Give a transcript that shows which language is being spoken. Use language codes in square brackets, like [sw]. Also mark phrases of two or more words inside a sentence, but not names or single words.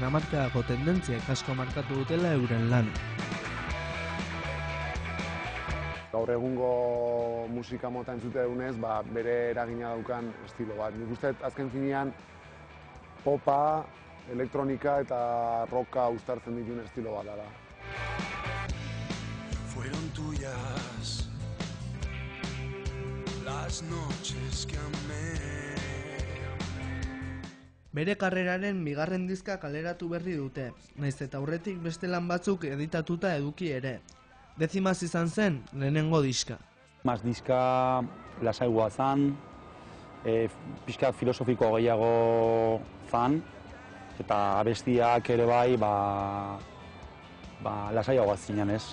[eu] hamarkadako tendentziek asko markatu dutela euren lan. Gaur egungo musika mota entzute dugunez, bere eragina daukan estilo bat. Nik uste azken finean popa, elektronika eta rocka uztartzen dituen estilo bat dela. [es] Fueron tuyas las noches que amé. [eu] Bere karreraren bigarren diska kaleratu berri dute, nahiz eta aurretik beste lan batzuk editatuta eduki ere. 10. izan zen lehenengo diska. Diska lasaigoa zan, pixka filosofiko gehiago zan, eta abestiak ere bai, lasaiagoa zinen, ez?